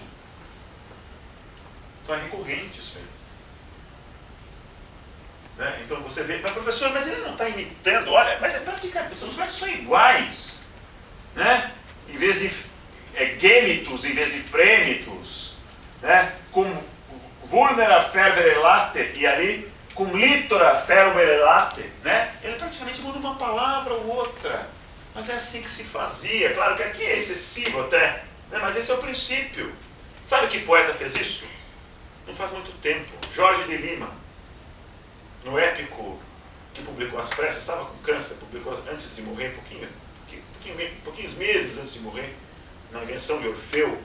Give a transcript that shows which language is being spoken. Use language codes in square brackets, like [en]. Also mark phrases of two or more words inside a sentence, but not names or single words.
[pt] Então é recorrente isso aí. Né? Então você vê, mas professor, mas ele não está imitando, olha, mas é praticamente, os versos são iguais, né? Em vez de gêmitos, em vez de frêmitos, né? [la] Cum vulnera fervere late, [pt] e ali [la] cum litora fervere late, né? [pt] Ele praticamente muda uma palavra ou outra, mas é assim que se fazia. Claro que aqui é excessivo até, né? Mas esse é o princípio. Sabe que poeta fez isso? Não faz muito tempo. Jorge de Lima, no épico que publicou As Pressas, estava com câncer, publicou antes de morrer, pouquinhos meses antes de morrer, na invenção de Orfeu.